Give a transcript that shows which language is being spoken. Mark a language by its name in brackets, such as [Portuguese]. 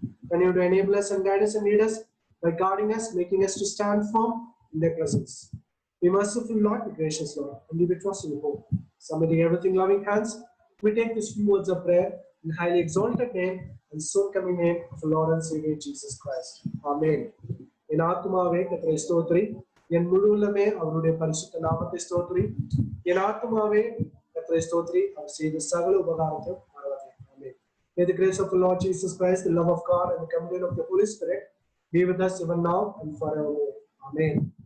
[English] Continue to enable us and guide us and lead us by guarding us, making us to stand firm in their presence. Be merciful, Lord, be gracious, Lord, and we trust in hope. Submitting everything loving hands, we take these few words of prayer in the highly exalted name and soon coming name of the Lord and Savior Jesus Christ. Amen. [Tamil] In ஆத்துமாவே கர்த்தரை ஸ்தோத்திரி, என் முழு உள்ளமே அவருடைய பரிசுத்த நாமத்தை ஸ்தோத்திரி. என் ஆத்துமாவே கர்த்தரை ஸ்தோத்திரி, அவர் செய்த சகல உபகாரத்தை மறவாதே. [English] Amen. May the grace of the Lord Jesus Christ, the love of God, and the communion of the Holy Spirit be with us even now and forevermore. Amen.